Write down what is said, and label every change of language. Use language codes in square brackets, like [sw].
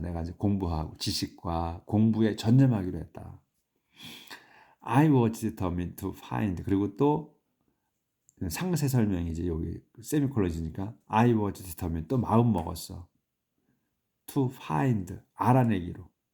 [ko] 내가 이제 공부하고 지식과 공부에 전념하기로 했다. [en] I was determined to find. [ko] 그리고 또 상세 설명이지. 여기 세미콜론이니까 [en] I was determined. [ko] 또 마음 먹었어. [en] To find, [ko] 알아내기로.